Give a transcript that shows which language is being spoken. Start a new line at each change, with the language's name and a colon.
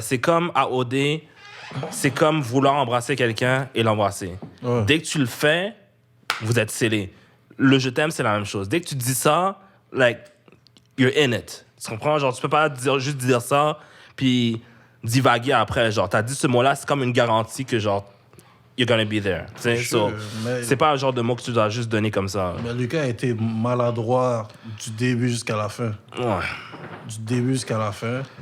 French: C'est comme à OD, c'est comme vouloir embrasser quelqu'un et l'embrasser. Ouais. Dès que tu le fais, vous êtes scellés. Le je t'aime, c'est la même chose. Dès que tu dis ça,
English: like, you're in it.
French: Tu comprends? Genre, tu peux pas juste dire ça, puis divaguer après. Genre, t'as dit ce mot-là, c'est comme une garantie que, genre,
English: you're gonna be there.
French: Tu sais?
English: Sure,
French: c'est pas un genre de mot que tu dois juste donner comme ça. Mais Lucas a été maladroit du début jusqu'à la fin. Ouais. Du début jusqu'à la fin.